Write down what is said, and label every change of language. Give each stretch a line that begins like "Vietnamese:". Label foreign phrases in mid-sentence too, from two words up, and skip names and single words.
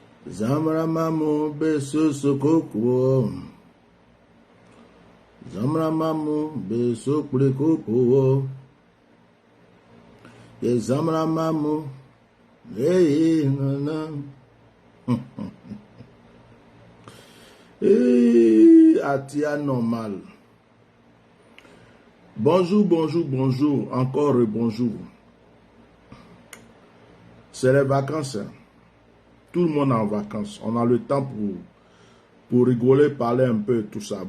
French: Zamra mamu beso sokoko. Zamra mamu beso prekoko. Ye zamra mamu. Hey, nana. Atia normal. Bonjour, bonjour, bonjour. Encore bonjour. C'est les vacances. Hein. Tout le monde est en vacances. On a le temps pour rigoler, parler un peu, tout ça.